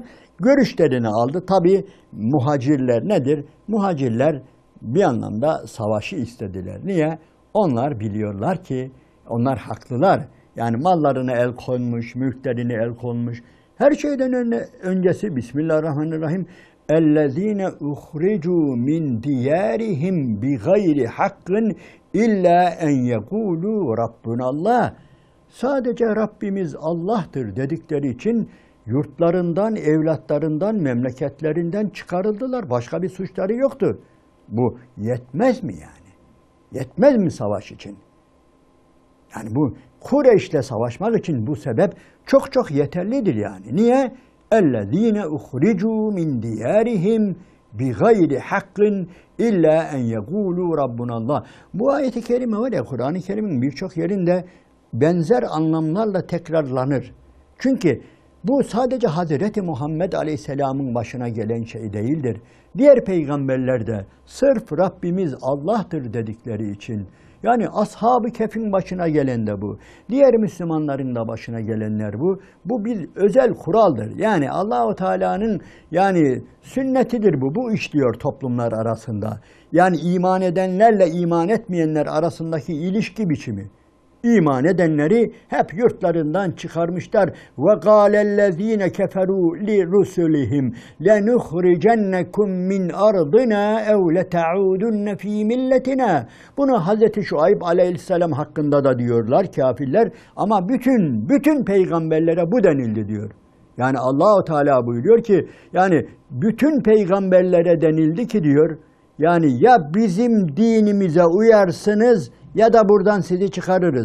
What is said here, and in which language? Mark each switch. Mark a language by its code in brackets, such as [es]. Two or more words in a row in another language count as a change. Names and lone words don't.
[tr] Görüşlerini aldı. Tabii muhacirler nedir? Muhacirler bir anlamda savaşı istediler. Niye? Onlar biliyorlar ki onlar haklılar. Yani mallarına el konmuş, mülklerine el konmuş. Her şeyden öncesi Bismillahirrahmanirrahim. [ar] اَلَّذ۪ينَ اُخْرِجُوا مِنْ دِيَارِهِمْ بِغَيْرِ حَقٍّ اِلَّا اَنْ يَقُولُوا رَبُّنَ اللّٰهِ. [tr] Sadece Rabbimiz Allah'tır dedikleri için yurtlarından, evlatlarından, memleketlerinden çıkarıldılar. Başka bir suçları yoktu. Bu yetmez mi yani? Yetmez mi savaş için? Yani bu Kureyş'le savaşmak için bu sebep çok çok yeterlidir yani. Niye? [ar] اَلَّذ۪ينَ اُخْرِجُوا مِنْ دِيَارِهِمْ بِغَيْرِ حَقٍّ اِلَّا اَنْ يَقُولُوا رَبُّنَ اللّٰهِ. [tr] Bu ayet-i kerime var ya, Kur'an-ı Kerim'in birçok yerinde benzer anlamlarla tekrarlanır. Çünkü bu sadece Hazreti Muhammed Aleyhisselam'ın başına gelen şey değildir. Diğer peygamberler de sırf Rabbimiz Allah'tır dedikleri için, yani Ashab-ı Kehf'in başına gelen de bu. Diğer Müslümanların da başına gelenler bu. Bu bir özel kuraldır. Yani Allah-u Teala'nın yani sünnetidir bu. Bu işliyor toplumlar arasında. Yani iman edenlerle iman etmeyenler arasındaki ilişki biçimi. İman edenleri hep yurtlarından çıkarmışlar. [ar] وَقَالَ الَّذ۪ينَ كَفَرُوا لِرُسُلِهِمْ لَنُخْرِجَنَّكُمْ مِنْ أَرْضِنَا اَوْ لَتَعُودُنَّ ف۪ي مِلَّتِنَا. [tr] Bunu Hz. Şuayb aleyhisselam hakkında da diyorlar kafirler. Ama bütün peygamberlere bu denildi diyor. Yani Allah-u Teala buyuruyor ki, yani bütün peygamberlere denildi ki diyor, yani ya bizim dinimize uyarsınız ya da buradan sizi çıkarırız.